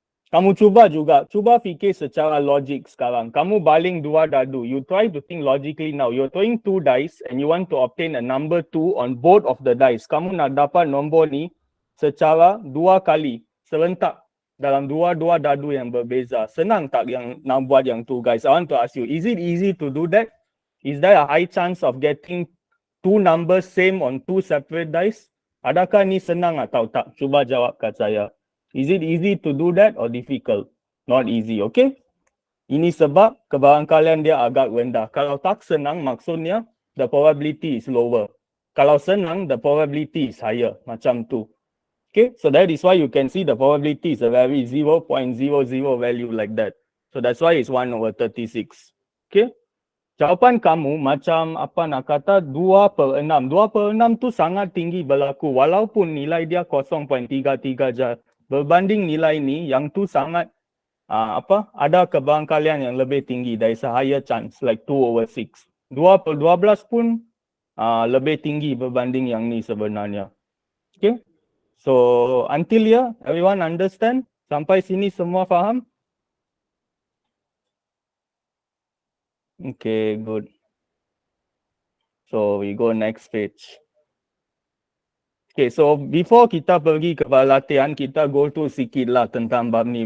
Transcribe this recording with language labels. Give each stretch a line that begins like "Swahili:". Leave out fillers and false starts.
Malay: Kamu cuba fikir secara logik sekarang. Kamu baling 2 dadu.
English: You try to think logically now. You're throwing 2 dice and you want to obtain a number 2 on both of the dice.
Malay: Kamu nak dapat nombor ni secara 2 kali serentak dalam 2 dadu yang berbeza. Senang tak yang nak buat yang tu, guys?
English: I want to ask you, is it easy to do that? Is there a high chance of getting 2 numbers same on 2 separate dice?
Malay: Adakah ni senang atau tak? Cuba jawab kat saya.
English: Is it easy to do that or difficult? Not easy, okay?
Malay: Ini sebab kebarangkalian dia agak rendah. Kalau tak senang, maksudnya
English: the probability is lower.
Malay: Kalau senang,
English: the probability is higher.
Malay: Macam tu.
English: Okay, so that is why you can see the probability is a very 0.00 value like that. So that's why it's 1/36. Okay?
Malay: Jawapan kamu macam apa nak kata 2/6. 2/6 tu sangat tinggi berlaku walaupun nilai dia 0.33 je. Berbanding nilai ni yang tu sangat ada kebarangkalian yang lebih tinggi.
English: There is a higher chance like 2/6.
Malay: 2/12 pun lebih tinggi berbanding yang ni sebenarnya. Okay?
English: So until here everyone understand?
Malay: Sampai sini semua faham?
English: Okay, good. So we go next page. Okay, so before
Malay: kita pergi ke latihan, kita
English: go through
Malay: sikit lah tentang bab ni.